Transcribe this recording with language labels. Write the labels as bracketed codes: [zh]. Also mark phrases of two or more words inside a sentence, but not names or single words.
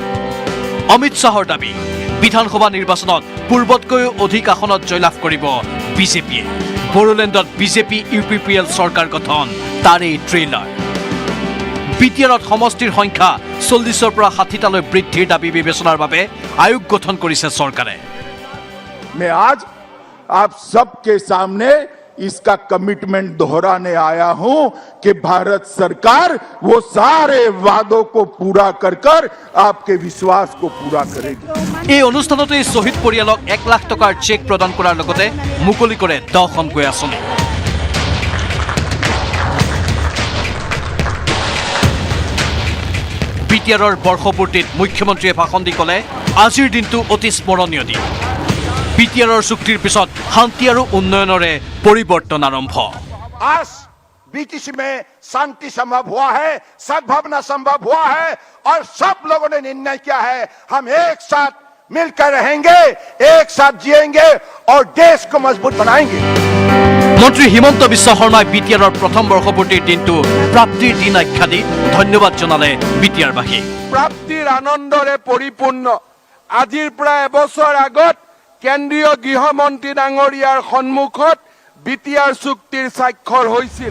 [as] অমিত শ্বাহৰ দাবী, বিধানসভা নিৰ্বাচনত পূৰ্বতকৈও অধিক আসনত জয়লাভ কৰিব বিজেপিয়ে। বড়োলেণ্ডত বিজেপি ইউপিপিএল চৰকাৰ গঠন তাৰেই ট্ৰেইলাৰ। বিটিআৰত সমষ্টিৰ সংখ্যা 40ৰ পৰা 60টালৈ বৃদ্ধিৰ দাবী বিবেচনাৰ বাবে আয়োগ গঠন কৰিছে চৰকাৰে। [hi] मैं आज आप सबके सामने इसका कमिटमेंट दोहराने आया हूं कि भारत सरकार वो सारे वादों को पूरा कर आपके विश्वास को पूरा करेगी। [as] এই অনুষ্ঠানতে শহীদ পৰিয়ালক 1 লাখ টকাৰ চেক প্ৰদান কৰাৰ লগতে মুকলি কৰে 10খনকৈ আঁচনি। বিটিআৰৰ বৰ্ষপূৰ্তিত মুখ্যমন্ত্ৰীয়ে ভাষণ দি ক'লে, আজিৰ দিনটো অতি স্মৰণীয় দিন। বিটিআৰৰ চুক্তিৰ পিছত শান্তি আৰু উন্নয়নৰে পৰিৱৰ্তন আৰম্ভ। [hi] आज बीटीसी में शांति संभव हुआ है, सद्भावना संभव हुआ है और सब लोगों ने निर्णय किया है हम एक साथ मिलकर रहेंगे, एक साथ जिएंगे और देश को मजबूत बनाएंगे। [as] মন্ত্ৰী হিমন্ত বিশ্ব শৰ্মাই বিটিআৰৰ প্ৰথম বৰ্ষপূৰ্তিৰ দিনটো প্ৰাপ্তিৰ দিন আখ্যা দি ধন্যবাদ জনালে বিটিআৰবাসীক। প্ৰাপ্তিৰ আনন্দৰে পৰিপূৰ্ণ আজিৰ প্ৰায় এবছৰ আগত কেন্দ্ৰীয় গৃহমন্ত্ৰী ডাঙৰীয়াৰ সন্মুখত বিটিআৰ চুক্তিৰ স্বাক্ষৰ হৈছিল।